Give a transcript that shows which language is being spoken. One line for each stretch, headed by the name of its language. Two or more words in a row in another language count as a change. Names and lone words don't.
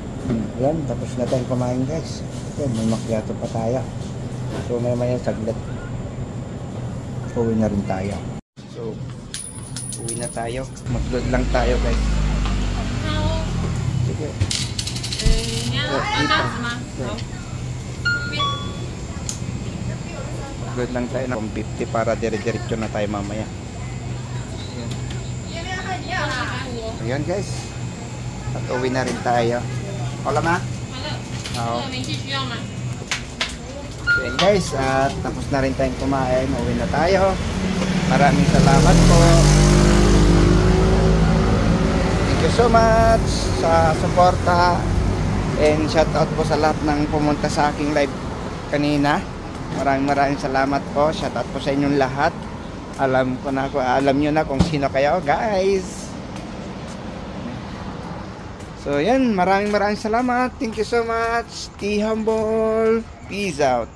Filipino: Ayan, tapos na tayong kumain guys. Okay, may macchiato pa tayo. So maya saglit uwi na rin tayo. So uwi na tayo. Mag-load lang tayo guys. Sige.
Chinese: 你要按这样子吗？好。
Filipino: Mag-load lang tayo ng 50 para dire-diretso na tayo mamaya. Ayan guys. At uwi na rin tayo. Wala ma?
Chinese: 好了，
Filipino: Oo.
Chinese: 这个明细需要吗？
Filipino: Ayan guys, at tapos na rin tayong kumain. Uwi na tayo. Maraming salamat po.
English: Thank you so much
Filipino: sa suporta. And
English: shout out
Filipino: po sa lahat ng pumunta sa aking live kanina. Maraming salamat po.
English: Shout out
Filipino: po sa inyong lahat. Alam nyo na kung sino kayo guys. So yan, maraming salamat.
English: Thank you so much. Stay humble. Peace out.